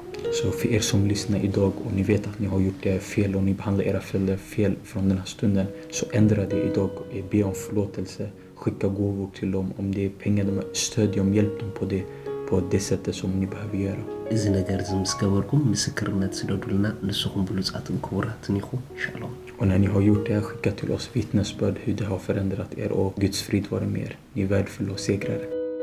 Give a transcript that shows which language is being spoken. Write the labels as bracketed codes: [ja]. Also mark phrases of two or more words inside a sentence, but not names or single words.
[sv] Så för er som lyssnar idag och ni vet att ni har gjort det fel och ni behandlar era föräldrar fel från den här stunden, så ändra det idag. Be om förlåtelse, skicka gåvor till dem. Om det är pengar, stöd dem, hjälp dem på det sättet som ni behöver göra. [ti] እዚ ነገር እዚ ምስ ገበርኩም ምስክርነት ስደዱልና ንስኹም ብሉፃትን ክቡራትን ኢኹም ሻሎም [sv] Och när ni har gjort det här, skicka till oss vittnesbörd hur det har förändrat er, och Guds frid vare med er. Ni är värdefulla och segrare.